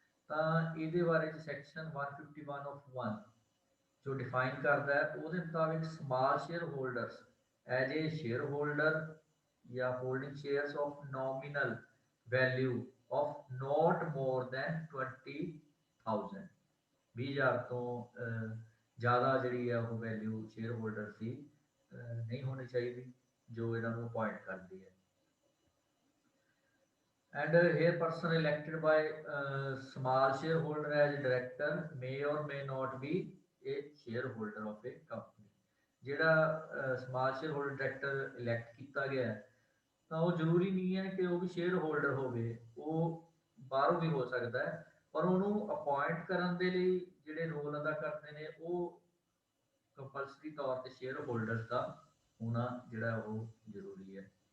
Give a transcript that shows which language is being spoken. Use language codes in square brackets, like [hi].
[pa] ਤਾਂ ਇਹਦੇ ਬਾਰੇ ਚ ਸੈਕਸ਼ਨ 151 ਆਫ 1 ਜੋ ਡਿਫਾਈਨ ਕਰਦਾ ਹੈ ਉਹਦੇ ਮੁਤਾਬਿਕ small share holders as a share holder ਜਾਂ [en] holding shares of nominal value of not more than [pa] 20,000 20,000 ਤੋਂ ਜ਼ਿਆਦਾ ਜਿਹੜੀ ਹੈ ਉਹ ਵੈਲਿਊ ਸ਼ੇਅਰ ਹੋਲਡਰ ਦੀ ਨਹੀਂ ਹੋਣੀ ਚਾਹੀਦੀ ਜੋ ਇਹਨਾਂ ਨੂੰ ਅਪਾਇੰਟ ਕਰਦੀ ਹੈ। [en] And here person elected by small shareholder as director may or may not be a shareholder of a company। [pa] ਜਿਹੜਾ small share holder director elect ਕੀਤਾ ਗਿਆ ਹੈ, ਤਾਂ ਉਹ ਜ਼ਰੂਰੀ ਨਹੀਂ ਹੈ ਕਿ ਉਹ ਵੀ ਸ਼ੇਅਰ ਹੋਲਡਰ ਹੋਵੇ, ਉਹ ਬਾਹਰੋਂ ਵੀ ਹੋ ਸਕਦਾ ਹੈ, ਪਰ ਉਹਨੂੰ ਅਪਾਇੰਟ ਕਰਨ ਦੇ ਲਈ ਜਿਹੜੇ ਰੋਲ ਅਦਾ ਕਰਦੇ ਨੇ ਉਹ ਕੰਪਲਸਰੀ ਤੌਰ ਤੇ ਸ਼ੇਅਰ ਹੋਲਡਰ ਦਾ ਹੋਣਾ ਜਿਹੜਾ ਉਹ ਜ਼ਰੂਰੀ ਹੈ।